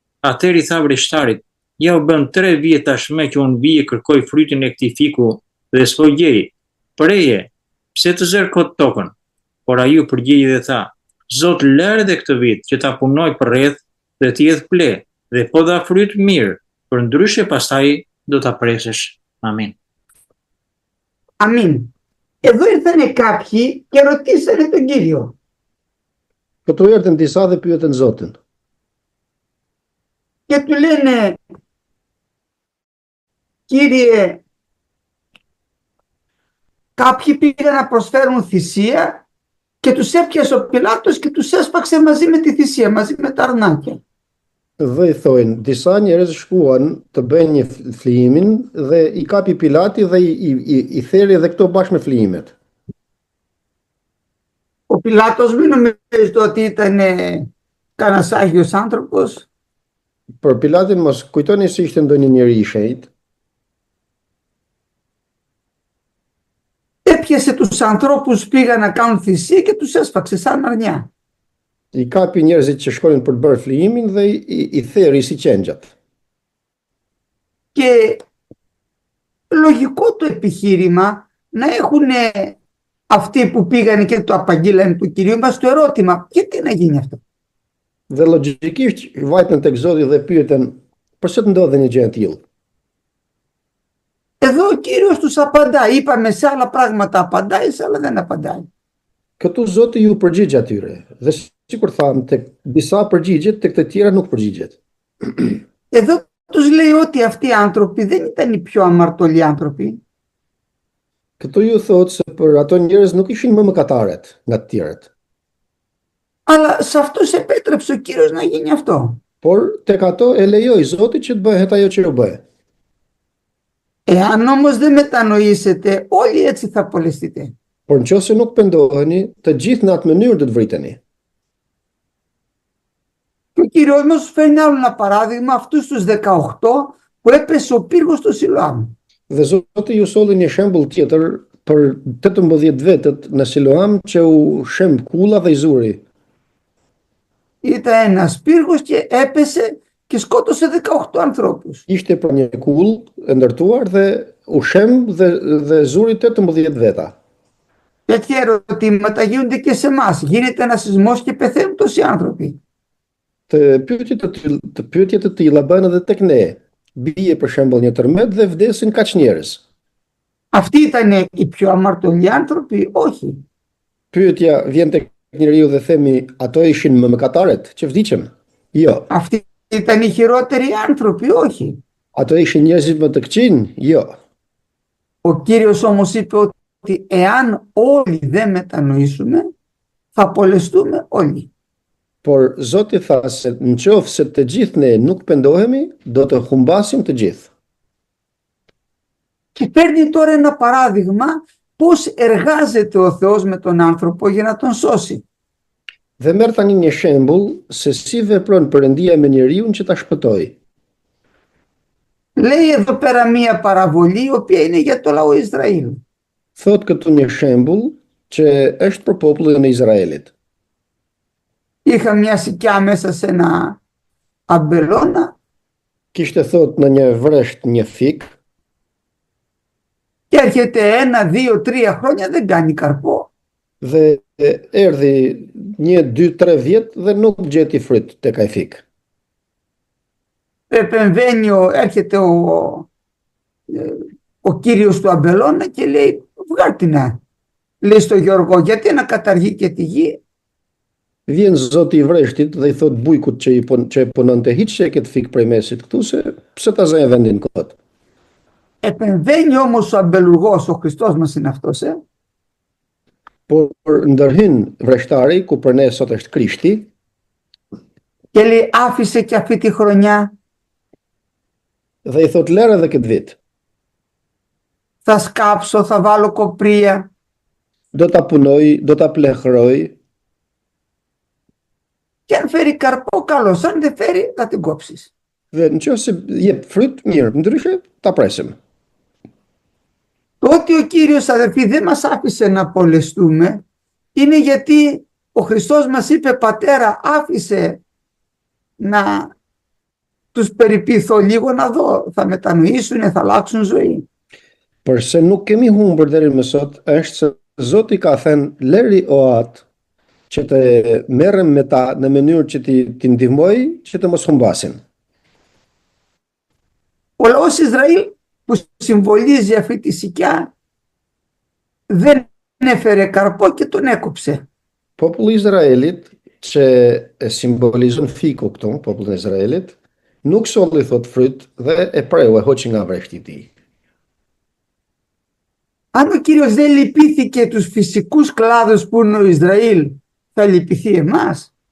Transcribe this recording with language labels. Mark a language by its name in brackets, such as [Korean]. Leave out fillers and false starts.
[Albanian] Atëri i tha vreshtarit: "Ja u bën 3 vjet tashmë që unë vi e kërkoj frytin e këtij fiku dhe s'po gjej. Preje, pse të zër kot tokën?" Por ai u përgjigjë dhe tha: "Zot, lër edhe këtë vit që ta punoj përreth dhe të jetë ple, dhe po dha fryt mirë, përndryshe pastaj do ta presësh." Amin. [Greek] Αμήν. Εδώ ήρθανε κάποιοι και ρωτήσανε τον Κύριο. [Albanian] Këtu erdhën disa dhe pyetën Zotin. [Greek] Και του λένε, Κύριε, κάποιοι πήγαν να προσφέρουν θυσία και τους έπιασε ο Πιλάτος και τους έσπαξε μαζί με τη θυσία, μαζί με τα αρνάκια. [Albanian] Dhe i thojnë, disa njerëz shkuan të bëjnë një flijimin dhe i kapi Pilati dhe i theri edhe këto bashkë me flijimet. [Greek] Ο Πιλάτος μην νομίζετε ότι ήταν κανένας Άγιος άνθρωπος. [Albanian] Për Pilatin mos kujtoni se ishte ndonjë njeri i shenjtë. [Greek] Έπιασε τους ανθρώπους, πήγαν να κάνουν θυσία και τους έσπαξε σαν αρνιά. [Albanian] I kapi njerëzit që shkonin për të bërë flijimin dhe i theri si qengjat. [Greek] Και λογικό το επιχείρημα να έχουν αυτοί που πήγαν και το απαγγείλανε του Κυρίου μας το ερώτημα, γιατί να γίνει αυτό? [Albanian] Dhe logjikisht vajtën tek Zoti dhe pyeten, pse të ndodhe një gjë e tillë? [Greek] Εδώ ο Κύριος τους απαντά. Είπαμε σε άλλα πράγματα απαντάει, σε άλλα δεν απαντάει. [Albanian] Këtu Zoti ju përgjigj atyre. Dhe sikur thamë, tek disa përgjigjet, tek të tjera nuk përgjigjet. [Greek] Εδώ τους λέει ότι αυτοί οι άνθρωποι δεν ήταν οι πιο αμαρτωλοί άνθρωποι. [Albanian] Këtu ju thot se për ato njerëz nuk ishin më mëkataret nga të tjerët. [Greek] Αλλά σε αυτούς επέτρεψε ο Κύριος να γίνει αυτό. [Albanian] Por tek ato e lejoi Zoti që të bëhet ajo që u bë. [Greek] Εάν όμως δεν μετανοήσετε, όλοι έτσι θα απολεστείτε. [Albanian] Por nëse nuk pendoheni, të gjithë në atë mënyrë do të vriteni. [Greek] Και ο Κύριος μας φέρνει άλλο ένα παράδειγμα, αυτούς τους 18 που έπεσε ο πύργος στο Σιλοάμ. [Albanian] Dhe Zoti ju solli një shembull tjetër për 18 vetët në Siloam që u shemb kulla dhe i zuri. [Greek] Ήταν ένας πύργος και έπεσε και σκότωσε 18 ανθρώπους. [Albanian] Ishte për një kull e ndërtuar dhe u shemb dhe zuri 18 veta. [Greek] Τέτοια ερωτήματα γίνονται και σε εμάς. Γίνεται ένας σεισμός και πεθαίνουν τόσοι άνθρωποι. [Albanian] Të pyetje të tilla bëhen edhe tek ne. Bie për shembull një tërmet dhe vdesin kaq njerëz. [Greek] Αυτοί ήταν οι πιο αμαρτωλοί άνθρωποι? Όχι. [Albanian] Pyetja vjen tek njeriu dhe themi, ato ishin më mëkataret që vdiqën? Jo. [Greek] Αυτοί ήταν οι χειρότεροι άνθρωποι? Όχι. [Albanian] Ato ishin njerëzit më të këqij? Jo. [Greek] Ο Κύριος όμως είπε ότι εάν όλοι δεν μετανοήσουμε, θα απολεστούμε όλοι. [Albanian] Por Zoti tha se nëse të gjithë ne nuk pendohemi, do të humbasim të gjithë. [Greek] Και παίρνει τώρα ένα παράδειγμα πώς εργάζεται ο Θεός με τον άνθρωπο για να τον σώσει. [Albanian] Dhe merr tani një shembull se si vepron Perëndia me njeriu që ta shpëtojë. [Greek] Λέει εδώ πέρα μία παραβολή η οποία είναι για το λαό Ισραήλ. [Albanian] Thot këtu një shembull që është për popullin e Izraelit. [Greek] Είχα μια σικιά μέσα σε ένα αμπελώνα [Albanian] Kishte thot në një vresht një fik [Greek] και έρχεται 1, 2, 3 χρόνια δεν κάνει καρπό. [Albanian] dhe erdhi 1, 2, 3 vjet dhe nuk gjeti fryt tek ai fik. [Greek] Επεμβαίνει, έρχεται ο κύριος του αμπελώνα και λέει βγάλ' την, λέει στο Γιώργο, γιατί να καταργεί και τη γη? [Albanian] Vjen Zoti i vreshtit dhe i thot bujkut që e punonte hiqe këtë fik prej mesit këtu se pse ta zënë vendin kot. [Greek] Επεμβαίνει όμως ο αμπελουργός, ο Χριστός μας είναι αυτός, [Albanian] Por ndërhyn vreshtari, ku për ne sot është Krishti, [Greek] και λέει άφησε και αυτή τη χρονιά. [Albanian] Dhe i thot lere edhe këtë vit. [Greek] Θα σκάψω, θα βάλω κοπρία. [Albanian] Do ta punoj, do ta plehroj. [Greek] Και αν φέρει καρπό, καλώς. Αν δεν φέρει, θα την κόψεις. [Albanian] Dhe nëse jep fryt, mirë, ndryshe ta presim. [Greek] Το ότι ο Κύριος, αδερφοί, δεν μας άφησε να απολεστούμε είναι γιατί ο Χριστός μας είπε, πατέρα, άφησε να τους περιποιηθώ λίγο να δω, θα μετανοήσουν, θα αλλάξουν ζωή. [Albanian] Përse nuk kemi humbur deri më sot, është se Zoti ka thënë, leri o atë që të merrem me ta në mënyrë që ti ndihmoj që të mos humbasin. [Greek] Ο λαός Ισραήλ που συμβολίζει αυτή τη σικιά δεν έφερε καρπό και τον έκοψε. [Albanian] Populli i Izraelit që e simbolizon fiku këtu, popullin e Izraelit, nuk solli thot fryt dhe e preu, e hoqi nga vreshti i tij. [Greek] Αν ο Κύριος δεν λυπήθηκε τους φυσικούς κλάδους που είναι ο Ισραήλ, θα λυπηθεί εμάς.